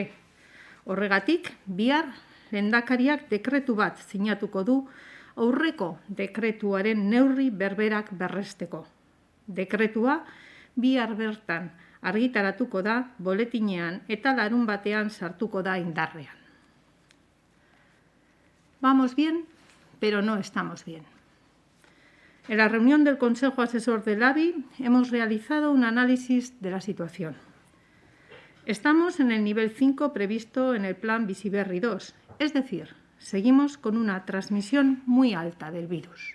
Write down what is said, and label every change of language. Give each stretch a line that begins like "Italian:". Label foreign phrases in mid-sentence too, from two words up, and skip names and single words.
Basque: Horregatik, bihar lehendakariak dekretu bat sinatuko du aurreko dekretuaren neurri berberak berresteko. Dekretua bihar bertan argitaratuko da boletinean eta larunbatean sartuko da indarrean.
Spanish: Vamos bien, pero no estamos bien. En la reunión del Consejo Asesor del ABI hemos realizado un análisis de la situación. Estamos en el nivel 5 previsto en el Plan Bizi Berri 2, es decir, seguimos con una transmisión muy alta del virus.